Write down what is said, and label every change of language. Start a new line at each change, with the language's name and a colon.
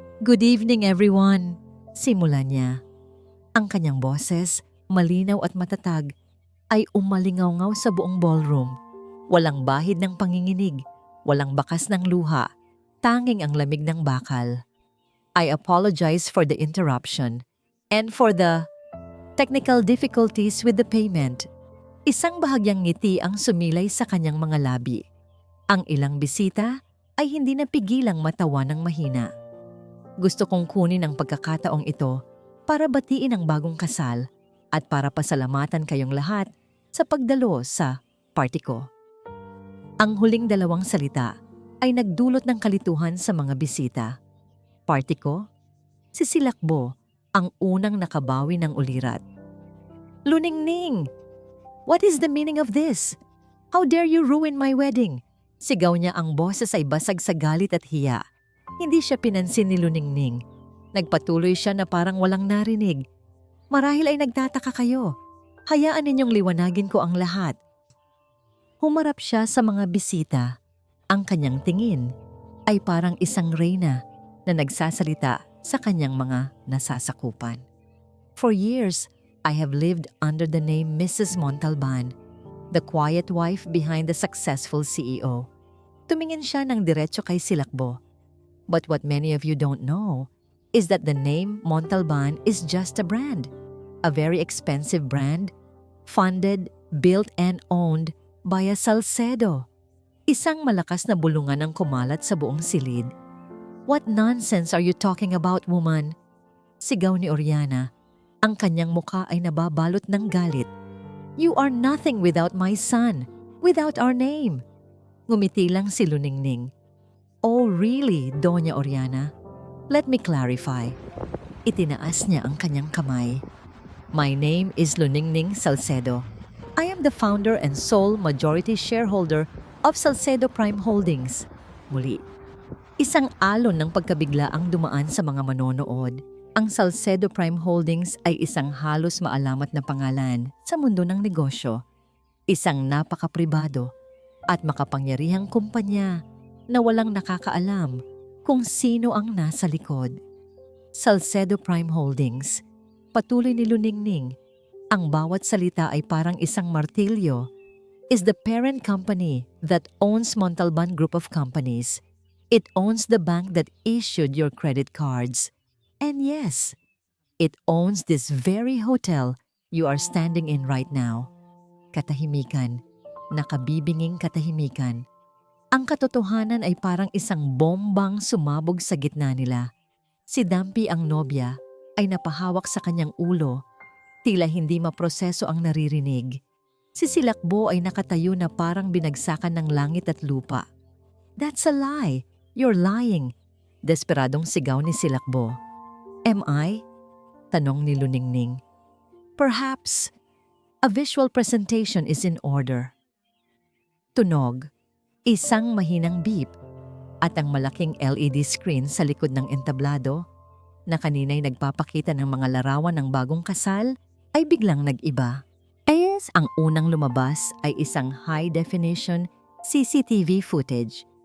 English: "Good evening everyone,"
Filipino: simula niya. Ang kanyang boses, malinaw at matatag, ay umalingaw-ngaw sa buong ballroom. Walang bahid ng panginginig, walang bakas ng luha, tanging ang lamig ng bakal.
English: "I apologize for the interruption and for the technical difficulties with the payment."
Filipino: Isang bahagyang ngiti ang sumilay sa kanyang mga labi. Ang ilang bisita ay hindi napigilang matawa ng mahina. "Gusto kong kunin ang pagkakataong ito para batiin ang bagong kasal at para pasalamatan kayong lahat sa pagdalo sa party ko." Ang huling dalawang salita ay nagdulot ng kalituhan sa mga bisita. Party ko? Si Silakbo, ang unang nakabawi ng ulirat. "Luningning!
English: What is the meaning of this? How dare you ruin my wedding?"
Filipino: Sigaw niya, ang boses ay basag sa galit at hiya. Hindi siya pinansin ni Luningning. Nagpatuloy siya na parang walang narinig. "Marahil ay nagtataka kayo. Hayaan ninyong liwanagin ko ang lahat." Humarap siya sa mga bisita. Ang kanyang tingin ay parang isang reyna na nagsasalita sa kanyang mga nasasakupan.
English: "For years, I have lived under the name Mrs. Montalban, the quiet wife behind the successful CEO."
Filipino: Tumingin siya ng diretso kay Silakbo.
English: "But what many of you don't know is that the name Montalban is just a brand. A very expensive brand, funded, built and owned by a Salcedo."
Filipino: Isang malakas na bulungan ang kumalat sa buong silid.
English: "What nonsense are you talking about, woman?"
Filipino: Sigaw ni Oriana. Ang kanyang mukha ay nababalot ng galit.
English: "You are nothing without my son, without our name."
Filipino: Ngumiti lang si Luningning.
English: "Oh really,
Filipino: Doña Oriana?
English: Let me clarify."
Filipino: Itinaas niya ang kanyang kamay.
English: "My name is Luningning Salcedo. I am the founder and sole majority shareholder of Salcedo Prime Holdings."
Filipino: Muli, isang alon ng pagkabigla ang dumaan sa mga manonood. Ang Salcedo Prime Holdings ay isang halos maalamat na pangalan sa mundo ng negosyo. Isang napakapribado at makapangyarihang kumpanya na walang nakakaalam kung sino ang nasa likod.
English: Salcedo Prime Holdings,
Filipino: patuloy ni Luningning, ang bawat salita ay parang isang martilyo,
English: is the parent company that owns Montalban Group of Companies. It owns the bank that issued your credit cards. And yes, it owns this very hotel you are standing in right now.
Filipino: Katahimikan, nakabibinging katahimikan. Ang katotohanan ay parang isang bombang sumabog sa gitna nila. Si Dampi, ang nobya, ay napahawak sa kanyang ulo. Tila hindi maproseso ang naririnig. Si Silakbo ay nakatayo na parang binagsakan ng langit at lupa.
English: "That's a lie! You're lying!"
Filipino: Desperadong sigaw ni Silakbo.
English: "Am I?"
Filipino: tanong ni Luningning.
English: "Perhaps a visual presentation is in order."
Filipino: Tunog, isang mahinang beep, at ang malaking LED screen sa likod ng entablado na kanina'y nagpapakita ng mga larawan ng bagong kasal ay biglang nag-iba. Ang unang lumabas ay isang high-definition CCTV footage.